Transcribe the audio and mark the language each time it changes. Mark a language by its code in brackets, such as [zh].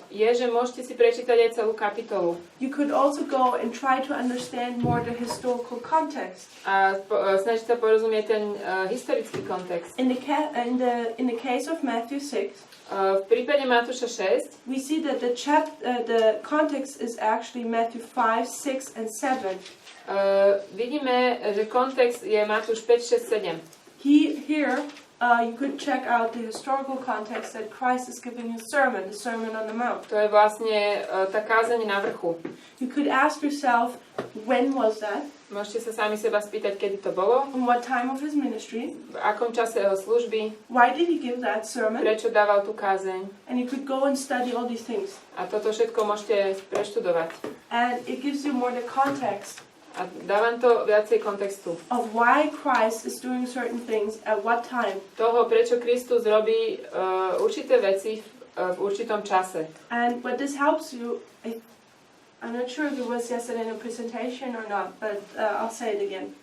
[sk] je, že môžete si prečítať aj celú kapitolu. [en] You could also go and try to understand more the historical context. [sk] A snažiť sa porozumieť ten historický kontext. [en] In the case of Matthew 6, [sk] V prípade Matúša 6 [en] we see that the context is actually Matthew 5, 6, and 7. [sk] vidíme, že kontext je Matúš 5, 6, 7. [en] Here, you could check out the historical context that Christ is giving his sermon, the Sermon on the Mount. [sk] To je vlastne tá kázeň na vrchu. [en] You could ask yourself, when was that? [sk] Môžete sa sami seba spýtať, kedy to bolo, [en] In what time of his ministry? [sk] v akom čase jeho služby, [en] Why did he give that sermon? [sk] prečo dával tú kázeň. [en] And you could go and study all these things. [sk] A toto všetko môžete preštudovať. [en] And it gives you more the context [sk] A dávam to viacej kontextu. [en] of why Christ is doing certain things at what time. [sk] Toho, prečo Kristus robí určité veci v určitom čase. [en] And what this helps you, I'm not sure if it was yesterday in a presentation or not, but I'll say it again.